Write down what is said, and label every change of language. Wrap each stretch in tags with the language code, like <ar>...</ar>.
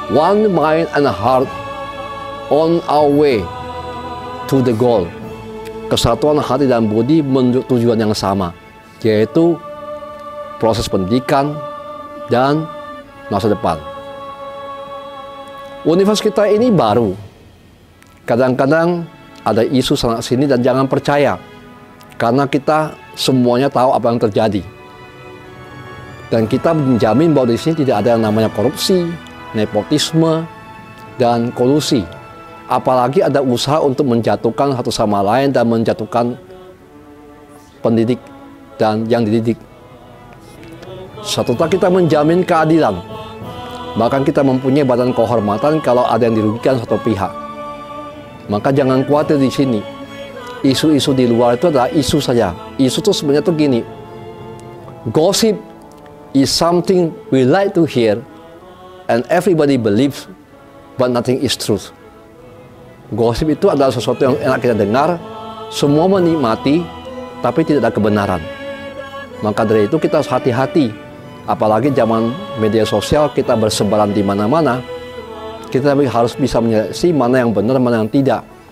<en>One mind and heart on our way to the goal.</en> <id>Kesatuan hati dan budi menuju tujuan yang sama, yaitu proses pendidikan dan masa depan. Universitas kita ini baru. Kadang-kadang ada isu sana sini dan jangan percaya. Karena kita semuanya tahu apa yang terjadi. Dan kita menjamin bahwa di sini tidak ada yang namanya korupsi, nepotisme, dan kolusi. Apalagi ada usaha untuk menjatuhkan satu sama lain dan menjatuhkan pendidik dan yang dididik. Serta kita menjamin keadilan. Bahkan kita mempunyai badan kehormatan kalau ada yang dirugikan satu pihak. Maka jangan khawatir di sini. Isu-isu di luar itu adalah isu saja. Isu itu sebenarnya tuh gini.</id> <en>Gossip is something we like to hear and everybody believes, but nothing is truth.</en> <id>Gosip itu adalah sesuatu yang enak kita dengar, semua menikmati, tapi tidak ada kebenaran. Maka dari itu kita harus hati-hati. Apalagi zaman media sosial kita bersebaran di mana-mana, kita harus bisa menyeleksi mana yang benar, mana yang tidak.</id>